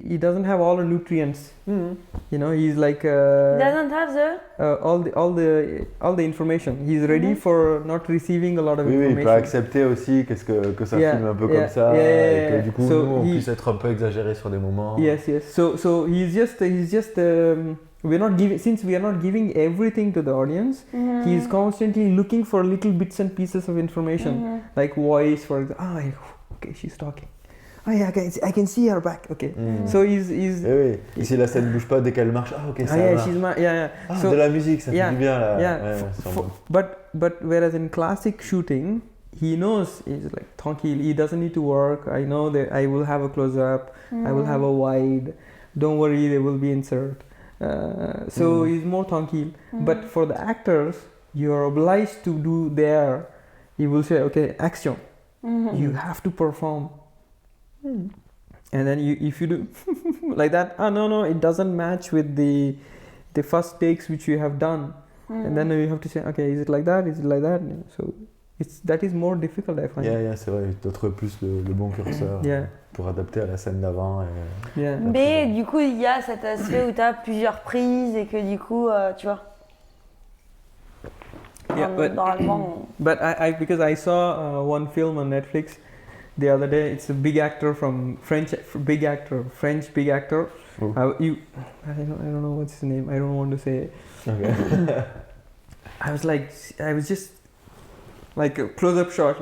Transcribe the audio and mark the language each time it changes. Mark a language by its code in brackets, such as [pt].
[en] He doesn't have all the nutrients. You know, he's like he doesn't have all the information. He's ready for not receiving a lot of information. [fr] Oui, il peut accepter aussi que ça filme un peu comme ça et que du coup nous on puisse être un peu exagéré sur des moments. [en] Yes. So he's just we are not giving everything to the audience. He is constantly looking for little bits and pieces of information, like voice, for example. Okay, she's talking. Oh yeah, I can see her back. Okay. So he's. [fr] Oui. Et si la scène bouge pas dès qu'elle marche, ok, ça va. So, de la musique, ça fait du bien là. [en] But whereas in classic shooting, he knows, he's like tranquille. He doesn't need to work. I know that I will have a close up. I will have a wide. Don't worry, they will be insert. So it's more tranquille. But for the actors, you're obliged to do there. He will say, okay, action. You have to perform. And then if you do like that, no, it doesn't match with the first takes which you have done. And then you have to say, okay, is it like that? Is it like that? So that is more difficult, I find. [fr] Yeah, c'est vrai, tu dois trouver plus le bon curseur pour adapter à la scène d'avant. Mais du coup, il y a cet aspect où tu as plusieurs prises et que du coup, tu vois. Normalement. [en] But I because I saw one film on Netflix the other day. It's a big actor from French big actor. Oh. I don't know what's his name. I don't want to say it. Okay. I was just like a close-up shot.